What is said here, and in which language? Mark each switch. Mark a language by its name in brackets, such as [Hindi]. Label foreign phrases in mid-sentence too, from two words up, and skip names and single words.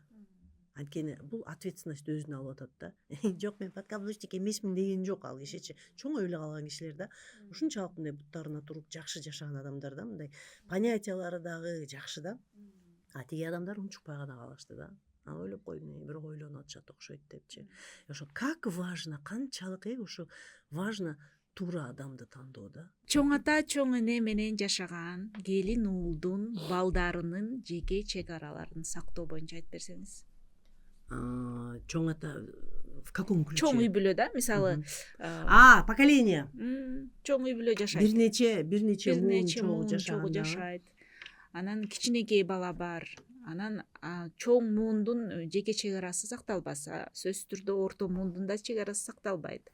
[Kyrgyz] Анткени бул ответственность өзүнө алып атат да. Жок, мен подкаблучник эмесмин деген жок ал кишичи. Чоң ойлой калган кишилер да. Ушунчалык мындай буттарына туруп жакшы жашаган адамдар да, мындай понятиялары дагы жакшы да. Тиги адамдар унчукпай гана калышты да. Ойлоп койдум, бирок ойлонуп атышат окшойт депчи. [Russian] Ошо как важно, [Kyrgyz] канчалык ушу важно туура адамды тандоо да. Чоң ата, чоң эне менен жашаган келин уулдун балдарынын жеке чегараларын сактоо боюнча айтып берсеңиз. Чоң ата [Russian] в каком ключе? [Kyrgyz] Чоң үй бүлө да, мисалы. Поколение. Чоң үй бүлө жашайт. Бир нече муун чогуу жашайт. Анан кичинекей бала бар. Анан чоң муундун жеке чегарасы сакталбаса, сөзсүз түрдө орто муундун да чегарасы сакталбайт.